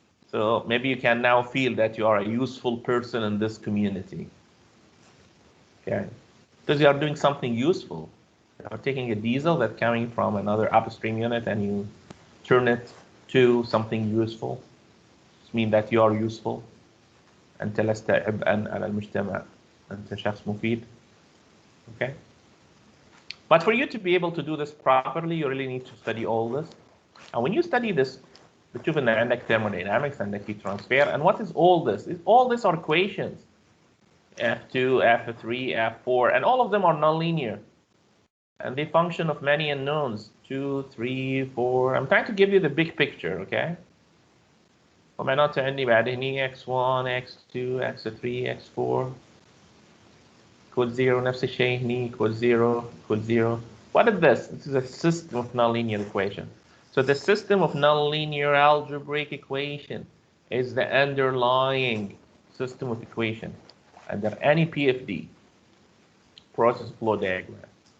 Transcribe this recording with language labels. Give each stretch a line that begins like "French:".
English: So maybe you can now feel that you are a useful person in this community. Okay, because you are doing something useful. You are taking a diesel that's coming from another upstream unit and you turn it to something useful. This means that you are useful.
Arabic: أنت لست عبئا على المجتمع. أنت شخص مفيد. Okay.
English: But for you to be able to do this properly, you really need to study all this. And when you study this,
Arabic: بتشوف ان عندك
English: thermodynamics, عندك heat transfer, and what is all this? All these are equations. F2, F3, F4, and all of them are nonlinear. And they function of many unknowns. 2, 3, 4. I'm trying to give you the big picture, okay?
Arabic: ومعناته عندي بعد هني
English: x1, x2, x3, x4 equals 0.
Arabic: نفس الشيء هني
English: equals 0, equals 0. What is this? This is a system of nonlinear equation. So the system of nonlinear algebraic equation is the underlying system of equation under any PFD, process flow diagram.